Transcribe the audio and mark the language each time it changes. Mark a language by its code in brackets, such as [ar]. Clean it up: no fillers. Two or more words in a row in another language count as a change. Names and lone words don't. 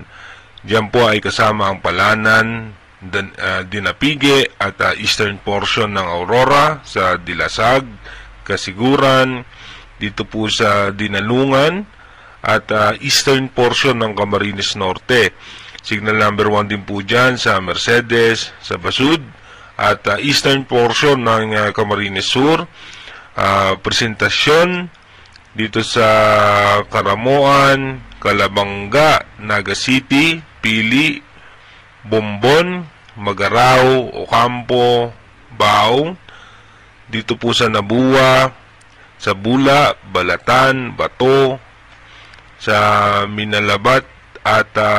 [tl] Diyan po ay kasama ang Palanan, Dinapige at [en] eastern portion [tl] ng Aurora sa Dilasag, Kasiguran, dito po sa Dinalungan at [en] eastern portion [tl] ng Camarines Norte. [en] Signal number 1 [tl] din po dyan sa Mercedes, sa Basud at [en] eastern portion [tl] ng Camarines Sur, Presentasyon, dito sa Karamoan, Calabanga, Naga City, Pili, Bombon, Magarao, Ocampo, Bao, dito po sa Nabua, sa Bula, Balatan, Bato, sa Minalabat at